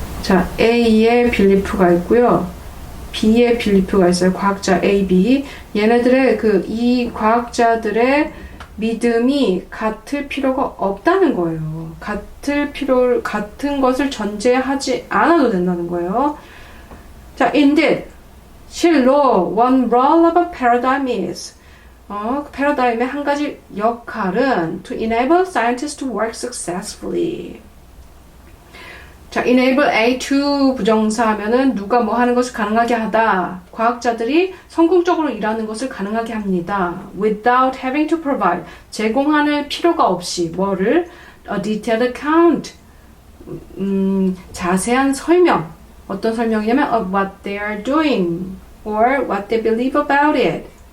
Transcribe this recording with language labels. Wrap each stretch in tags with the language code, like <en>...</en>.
<ko>자, A에 빌리프가 있고요. B에 빌리프가 있어요. 과학자 A, B. 얘네들의 이 과학자들의 믿음이 같을 필요가 없다는 거예요. 같은 것을 전제하지 않아도 된다는 거예요.</ko> <en>자, indeed,</en> <ko>실로</ko> <en>one role of a paradigm is</en> <ko>패러다임의 한 가지 역할은</ko> <en>to enable scientists to work successfully.</en> <ko>자, enable A to 부정사 하면은 누가 뭐 하는 것을 가능하게 하다. 과학자들이 성공적으로 일하는 것을 가능하게 합니다.</ko> <en>Without having to provide.</en> <ko>제공할 필요가 없이 뭐를?</ko> <en>A detailed account.</en> <ko>자세한 설명. 어떤 설명이냐면</ko> <en>of what they are doing or what they believe about it.</en>